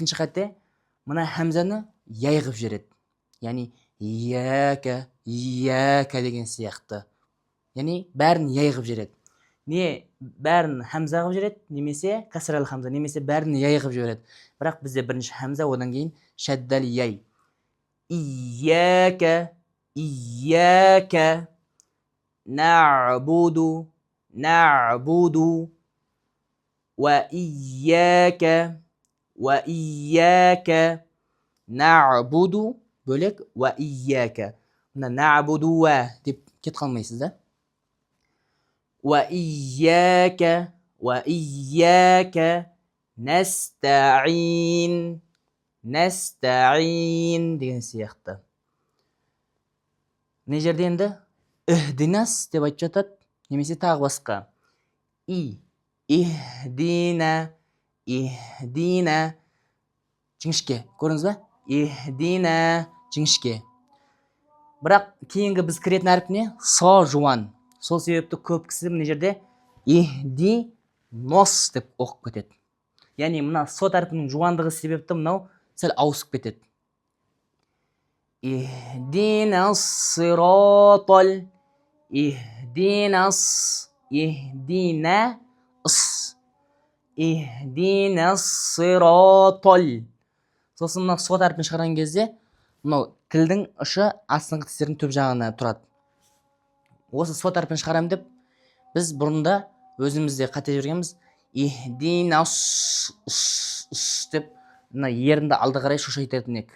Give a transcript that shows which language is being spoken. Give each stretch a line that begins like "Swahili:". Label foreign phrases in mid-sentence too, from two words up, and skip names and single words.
Kazakh: Екінші қате, мына хамзаны яй қып жібереді. Яғни ияка деген сияқты. Яғни бәрін яй қып жібереді. Не бәрін хамза қып жібереді, немесе кәсірәл хамза, немесе бәрін яй қып жібереді. Бірақ бізде бірінші хамза, одан кейін шәддәл яй.
Arabic: إياك نعبد وإياك نعبد бөлек وإياك.
Kazakh: Мына
Arabic: نعبد و
Kazakh: деп кет қалмайсыз да.
Arabic: وإياك نستعين.
Kazakh: Nasta'in деген сияқты. Мына жерде енді ихдинас деп айтып жатады, немесе тағы басқа.
Arabic: اهدنا، اهدنا.
Kazakh: Жіңішке. Көрдіңіз ба? Ихдина, жіңішке. Бірақ кейінгі біз кіретін әріп не? Со жуан. Сол себепті көп кісі мына жерде
Arabic: اهدي نص
Kazakh: деп оқып кетеді. Яғни мына сот әрпінің жуандығы себепті мынау сәл ауысып кетеді.
Arabic: اهدنا الصراط. اهدنا. اهدنا اص. اهدنا الصراط.
Kazakh: Сосын мына сот әрпін шығарған кезде мынау тілдің ұшы астыңғы тістердің төп жағына тұрады. Осы сот әрпін шығарам деп біз бұрында өзімізде қате жүргенбіз. Ихдинас деп мына ерінді алды қарай шошайтатын ек.